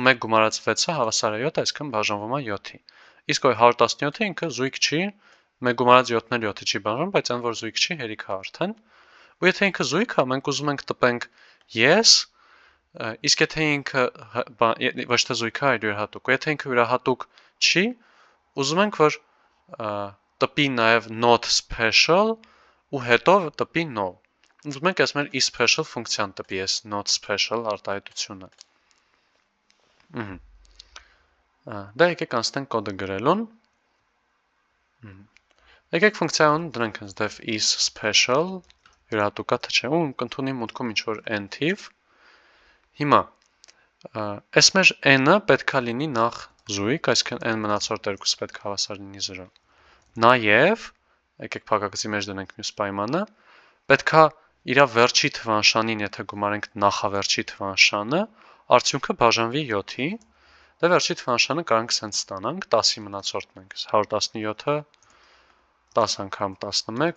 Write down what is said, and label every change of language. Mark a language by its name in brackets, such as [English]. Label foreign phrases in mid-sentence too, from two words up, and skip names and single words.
[Armenian] 1 գումարած 6-ը հավասար է 7, այսինքն բաժանվում է 7-ի։ Իսկ 117-ը ինքը զույգ չի, 1 գումարած 7-ն էլ 7-ի չի բաժանում, բայց այն որ զույգ չի, հերիք է արդեն։ Ու եթե ինքը զույգ է, մենք ուզում ենք տպենք yes, իսկ եթե ինքը ոչ թե զույգ է, այլ յուրահատուկ, ու եթե ինքը յուրահատուկ չի, ուզում ենք որ տպի նաև [English] not special [Armenian] ու հետո տպի no։ Ուզում ենք այս մեր e-special ֆունկցիան տպի այս [English] not special [Armenian] արտահայտությունը։ Դա եկեք անցնենք կոդը գրելուն։ Եկեք ֆունկցիայում դնենք հենց [English] def is special, [Armenian] յուրահատուկ է թե չէ, ու կընդունի մուտքում ինչ-որ n թիվ։ Հիմա, այս մեր n-ը պետք է լինի նախ զույգ, այսինքն n մնացորդ երկուսը պետք է հավասար լինի 0։ Նաև, եկեք փակագծի մեջ դնենք մյուս պայմանը, պետք է իր վերջի թվանշանին, եթե գումարենք նախավերջի թվանշանը, արդյունքը բաժանվի 7-ի, դե վերջի թվանշանը կարող ենք սենց ստանանք, 10-ի մնացորդն ենք, 117-ը 10 անգամ 11